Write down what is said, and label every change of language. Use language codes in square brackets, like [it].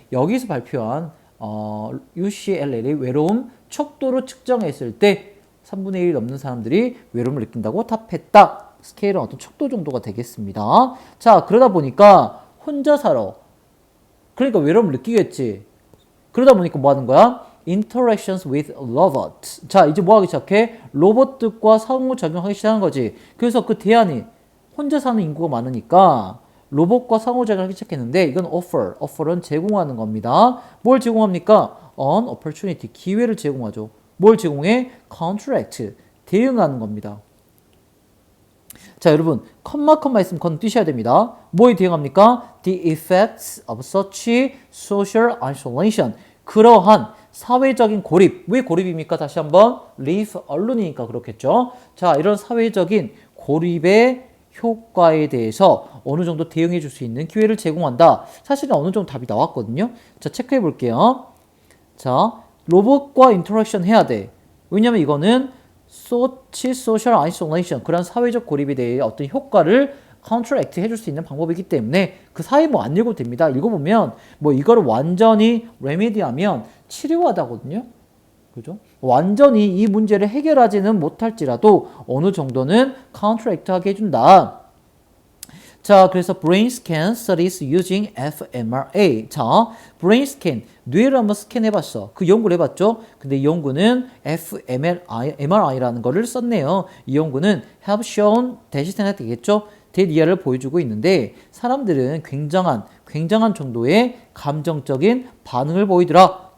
[ko] 여기서 발표한 UCLA의 외로움 척도로 측정했을 때 3분의 1이 넘는 사람들이 외로움을 느낀다고 답했다. 스케일은 어떤 척도 정도가 되겠습니다. 자, 그러다 보니까 혼자 살아. 그러니까 외로움을 느끼겠지. 그러다 보니까 뭐 하는 거야? [en] Interactions with robots. [ko] 자, 이제 뭐 하기 시작해? 로봇들과 상호작용하기 시작한 거지. 그래서 그 대안이 혼자 사는 인구가 많으니까 로봇과 상호작용하기 시작했는데 이건 offer은 제공하는 겁니다. 뭘 제공합니까? [en] An opportunity, [ko] 기회를 제공하죠. 뭘 제공해? Contract, 대응하는 겁니다. 자, 여러분, 컴마 있으면 건 띄셔야 됩니다. 뭐에 대응합니까? [en] The effects of such social isolation. [ko] 그러한 사회적인 고립. 왜 고립입니까? 다시 한번 live alone이니까 그렇겠죠. 자, 이런 사회적인 고립의 효과에 대해서 어느 정도 대응해 줄 수 있는 기회를 제공한다. 사실은 어느 정도 답이 나왔거든요. 자, 체크해 볼게요. 자, 로봇과 인터랙션 해야 돼. 왜냐면 이거는 social isolation, 그런 사회적 고립에 대해 어떤 효과를 counteract 해줄 수 있는 방법이기 때문에 그 사이 뭐 안 읽어도 됩니다. 읽어보면 뭐 이거를 완전히 remedy하면 치료하다거든요. 그죠? 완전히 이 문제를 해결하지는 못할지라도 어느 정도는 counteract 하게 해준다. [en] 자, 그래서 brain scan studies using fMRI. [ko] 자, brain scan, 뇌를 한번 스캔해봤어. 그 연구를 해봤죠? 근데 이 연구는 fMRI라는 거를 썼네요. 이 연구는 have shown, 대시 생략되겠죠? 대리아를 보여주고 있는데 사람들은 굉장한 정도의 감정적인 반응을 보이더라.